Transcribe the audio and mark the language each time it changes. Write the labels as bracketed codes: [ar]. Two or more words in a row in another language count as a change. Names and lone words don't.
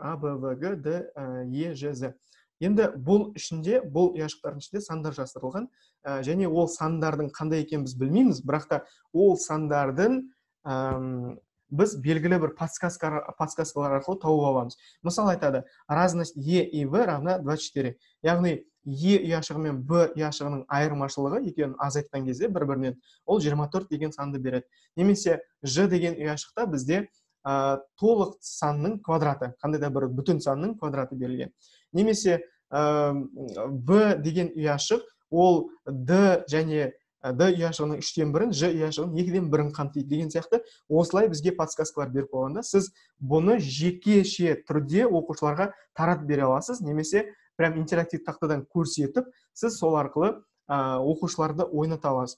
[kk] А, Б, В, Г, Д, Е, Ж, З. Енді бұл ұяшықтардың ішінде сандар жасырылған, және ол сандардың қандай екенін біз білмейміз, бірақ та ол сандардың біз белгілі бір подсказкалар арқылы тауып аламыз. Мысалы айтады, [ru] разность Е и В равна 24. [kk] Яғни, Е ұяшығы мен Б ұяшығының айырмашылығы екеуін азайтқан кезде бір-бірінен ол 24 деген санды береді. Немесе Ж деген ұяшықта бізде толық санның квадраты, қандай да бір бүтін санның квадраты берілген. Немесе В деген ұяшық ол Д және Д ұяшығының 3-тен 1-ін, Ж ұяшығының 2-ден 1-ін қамтиды деген сияқты осылай бізге подсказкалар беріп қойғанда, сіз бұны жекеше түрде оқушыларға таратып бере аласыз, немесе прям интерактив тақтадан көрсетіп, сіз сол арқылы оқушыларды ойната аласыз.